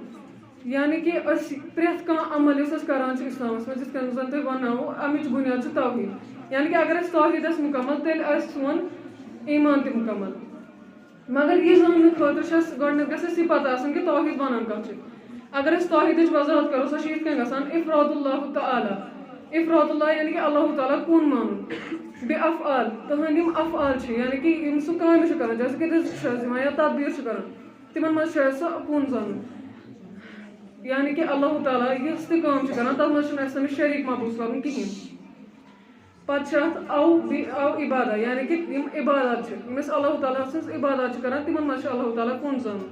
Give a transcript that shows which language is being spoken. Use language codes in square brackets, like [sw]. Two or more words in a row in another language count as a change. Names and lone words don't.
[ks] یعنی کہِ أسۍ پرٛٮ۪تھ کانٛہہ عمل یُس أسۍ کران چھِ اِسلامس منٛز یِتھ کٔنۍ زن تۄہہِ ونناوو اَمِچ بُنیاد چھِ توحیٖد. یعنی کہِ اگر اَسہِ توحیٖد آسہِ مُکمل تیٚلہِ آسہِ سون ایٖمان تہِ مُکمل. مگر یہِ زاننہٕ خٲطرٕ چھِ اَسہِ گۄڈٕنیتھ گژھِ اَسہِ یہِ پتہ آسُن کہِ توحیٖد وَنان کَتھ چھِ. اگر أسۍ توحیٖدٕچ وضاحت کرو سۄ چھِ یِتھ کٔنۍ گژھان افراد اللہ تعالیٰ. افراد اللہ یعنی کہِ اللہ تعالیٰ کُن مانُن. بیٚیہِ افعال تٕہنٛدۍ یِم افعال چھِ یعنی کہِ یِم سُہ کامہِ چھُ کران جیسے کہِ رِزق چھُ اَسہِ دِوان یا تدبیٖر چھُ کران تِمن منٛز چھُ اَسہِ سُہ کُن زانُن. یعنی کہِ اللہ تعالیٰ یۄس تہِ کٲم چھِ کران تتھ منٛز چھُنہٕ اَسہِ تٔمِس شریٖک محبوٗس کرُن کِہینۍ. پتہٕ چھِ اتھ او عبادہ یعنی کہِ یِم عبادت چھِ یِم أسۍ اللہ تعالیٰ سٕنٛز عبادت چھِ کران تِمن منٛز چھُ اللہ تعالیٰ کُن زانُن.